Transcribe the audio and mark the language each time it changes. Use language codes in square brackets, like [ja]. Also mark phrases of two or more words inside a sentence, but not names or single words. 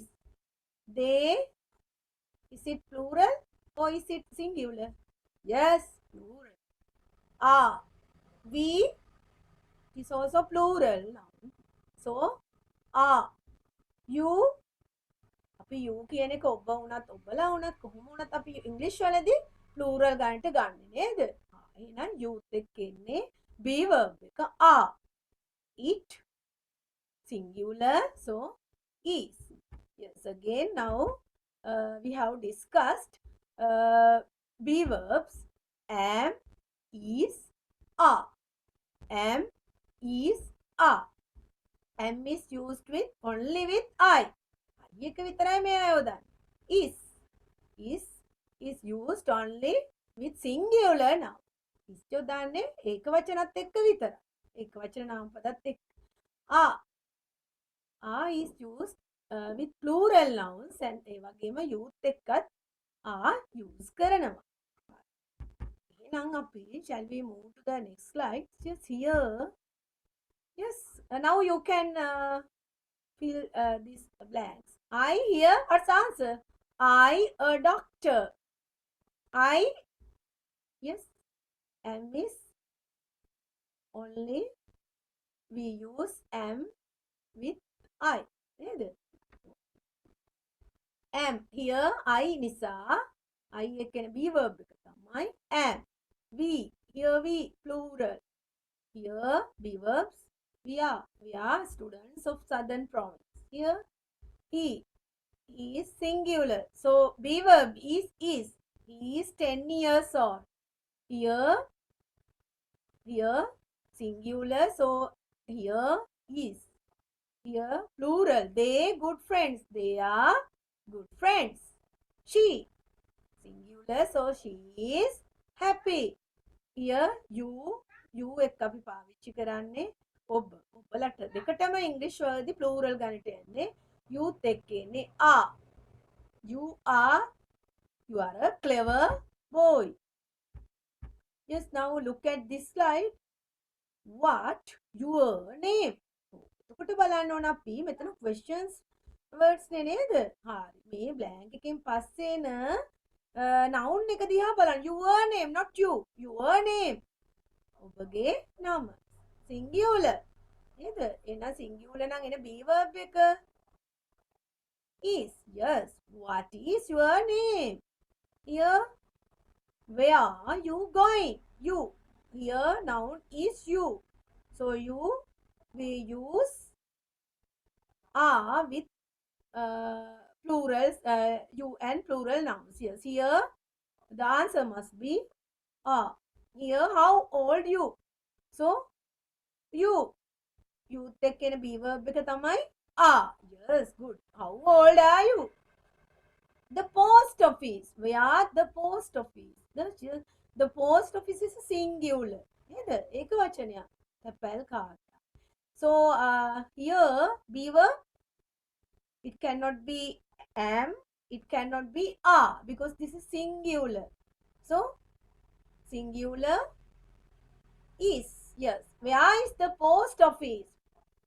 [en] They. Is it plural or is it singular? Yes, plural. Are. We is also plural noun. So, are. You. [si] අපි you කියන එක ඔබ වුණත් ඔබලා වුණත් කොහොම වුණත් අපි ඉංග්‍රීසි වලදී plural ගන්නට ගන්නෙ නේද? එහෙනම් youth එක්ක එන්නේ [en] be verb [si] එක are. [en] It singular, so is. Yes, again now we have discussed be verbs am, is, are. Am, is, are. Am is used with only with I. [si] I එක විතරයි මේ යොදන්නේ. [en] Is used only with singular noun. [si] Is යොදන්නේ ඒක වචනත් එක්ක විතරයි. ඒක වචන නාමපදත් එක්ක. [en] Are is used with plural nouns and [si] ඒ වගේම [en] youth එක්කත් are use කරනවා. [si] එහෙනම් අපි [en] shall we move to the next slide? Just here. Yes, now you can fill these blanks. I here, what's the answer? I a doctor. I, yes, am is only we use am with I. Am here I nisa. I can be verb [si] එක තමයි [en] am. We here we plural. Here be verbs. We are students of Southern Province. Here he is singular. So be verb is. He is 10 years old. Here singular. So here is. Here plural. They good friends. They are good friends. She singular. So she is happy. Here you [si] එක්ක අපි පාවිච්චි කරන්නේ ඔබලට දෙකටම ඉංග්‍රීසි වලදී plural ගන්නට යන්නේ youth එක්ක එන්නේ are. [en] You are a clever boy. Yes, now look at this slide. What your name? [si] එතකොට බලන්න ඕන අපි මෙතන [en] questions words [si] නේ නේද? හරි. මේ blank එකෙන් පස්සේ එන noun එක දිහා බලන්න. [en] Your name, not you. Your name. [si] ඔබගේ නම. Singular. නේද? එහෙනම් singular නම් එන [en] be verb [si] එක is. Yes. [en] What is your name? Here, where are you going? You. Here, noun is you. So we use are with plurals, you and plural nouns. Yes. Here, the answer must be are. Here, how old you? So, you එක්කෙන be verb [si] එක තමයි [en] are. Yes, good. How old are you? The post office. Where the post office? The post office is singular. [si] නේද? ඒක වචනයක්. තැපැල් කාර්ය. [en] So here be verb, it cannot be am, it cannot be are because this is singular. So singular is. Yes. Where is the post office?